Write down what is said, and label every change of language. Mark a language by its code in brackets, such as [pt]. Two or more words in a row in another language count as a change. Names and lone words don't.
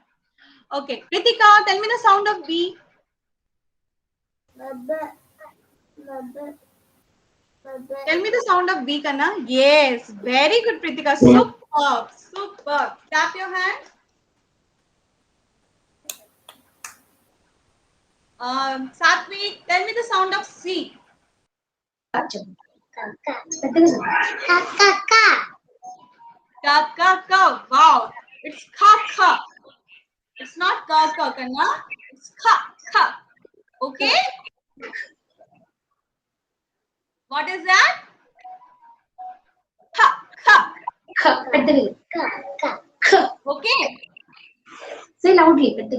[en] Okay, Kritika, tell me the sound of B. Tell me the sound of B, Kanna. Yes, very good, Kritika. Superb, superb. Clap your hands. Satvik, tell me the sound of C. Ka, ka, ka. Wow, it's ka, ka. It's not ka, ka, Kanna. It's ka, ka. Okay? What is that? Ka, ka. Okay? Say loudly.